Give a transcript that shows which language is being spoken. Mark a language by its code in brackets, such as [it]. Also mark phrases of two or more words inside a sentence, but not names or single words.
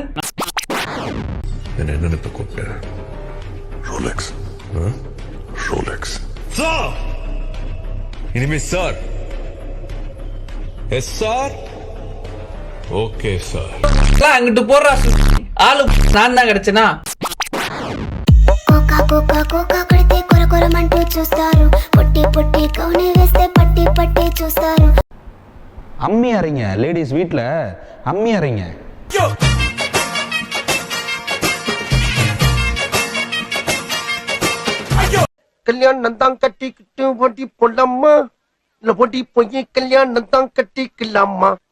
[ta] என்ன நினைப்ப கூப்பிட்ட? ரோலெக்ஸ். ரோலெக்ஸ். சார் இனிமே சார். [en] yes sir. [ta] ஓகே சார். அங்கிட்டு போடுறா ஆளு நான் தான் கிடைச்சனா. [te] కోకా కోకా కోకా కడితే కొర కొరమంటూ చూస్తారు పొట్టి పొట్టి కౌని వేస్తే పట్టి పట్టి చూస్తారు. [ta] அம்மி அறைங்க லேடிஸ் வீட்ல அம்மி அறைங்க. கல்யாணம் தான் கட்டிக்கிட்டு போட்டி போடலாமா இல்ல போட்டி போய் கல்யாணம் தான் கட்டிக்கலாமா?